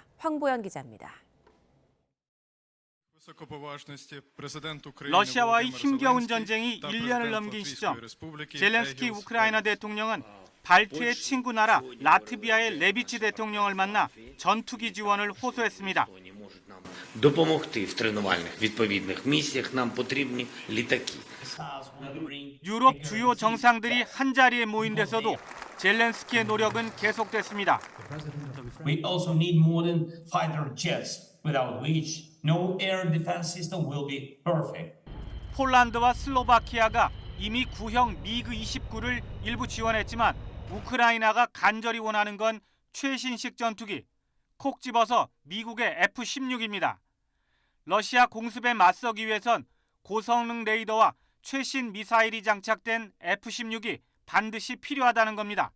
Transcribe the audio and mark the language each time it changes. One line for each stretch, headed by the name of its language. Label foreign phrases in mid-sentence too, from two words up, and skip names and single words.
Korean: 황보연 기자입니다. 러시아와의 힘겨운 전쟁이 1년을 넘긴 시점, 젤렌스키 우크라이나 대통령은 발트의 친구 나라 라트비아의 레비치 대통령을 만나 전투기 지원을 호소했습니다.
Ukrainian: допомогти в тренувальних відповідних місіях нам потрібні літаки.
Korean: 유럽 주요 정상들이 한자리에 모인 데서도 젤렌스키의 노력은 계속됐습니다.
English: We also need modern fighter jets, without which no air defense system will be perfect.
Korean: 폴란드와 슬로바키아가 이미 구형 미그 29를 일부 지원했지만 우크라이나가 간절히 원하는 건 최신식 전투기, 콕 집어서 미국의 F-16입니다. 러시아 공습에 맞서기 위해선 고성능 레이더와 최신 미사일이 장착된 F-16이 반드시 필요하다는 겁니다.